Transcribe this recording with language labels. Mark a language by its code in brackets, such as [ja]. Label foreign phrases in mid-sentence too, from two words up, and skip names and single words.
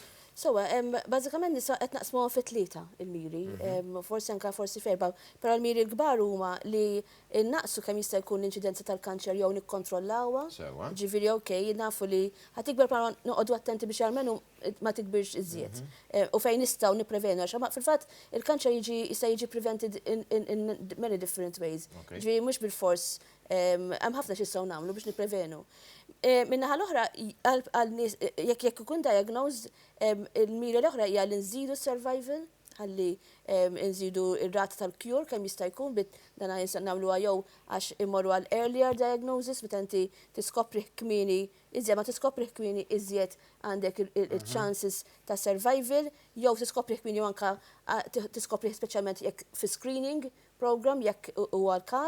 [mt] Sowa, bazzikament nisa qed naqsmu fi tlieta il-miri, forsi anka forsi ferba, però l-miri l-kbar huma li naqsu kemm jista' jkun l-inċidenza tal-kanċer jew nikkontrollawha. Ġifieri okej, nafu li ħatikber bħala noqogħdu attenti biex almenu ma tikbirx iżjed. U fejn nistgħu nipprevenu għax fil-fatt il-kanċer jista' jiġi [en] prevented in many different ways. [mt] Ġifieri mhux bil-fors hemm ħafna x'istgħu nagħmlu biex nipprevenu. Minnaħa l-oħra, jekk ikun diagnosed, il-mira l-oħra hija li nżidu survival, ħalli nżidu ir-rata tal-cure kemm jista' jkun dan nagħmluha jew għax immorru għal [en] earlier diagnosis [mt] meta inti tiskopri kmieni, iżjed ma tiskopri kmieni iżjed għandek il-chances ta' survival, jew tiskopri kmieni anke tiskopri speċjalment jekk fi [en] screening program [mt] jekk huwa l-każ.